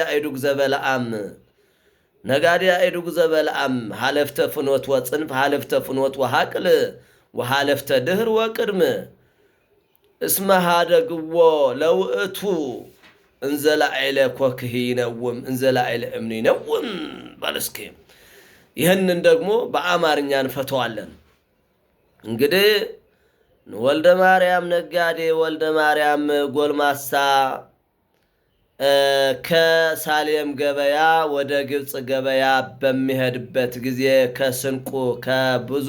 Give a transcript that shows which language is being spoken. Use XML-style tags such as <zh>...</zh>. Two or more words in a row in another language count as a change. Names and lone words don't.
<gez>አይዱግ ዘበለዓም ነጋዲያ አይዱግ ዘበለዓም ሃለፍተ ፍኖት ወጽንፍ ሃለፍተ ፍኖት ወሃቅል ወሃለፍተ ድህር ወቅድም እስመ ሃደግዎ ለውእቱ እንዘላዕለ ኮክሂ ይነውም እንዘላዕለ እምኒ ይነውም ባለስኬ።</gez> <am>ይህንን ደግሞ በአማርኛ እንፈተዋለን። እንግዲህ ወልደ ማርያም ነጋዴ ወልደ ማርያም ጎልማሳ ከሳሌም ገበያ ወደ ግብፅ ገበያ በሚሄድበት ጊዜ ከስንቁ ከብዙ</am>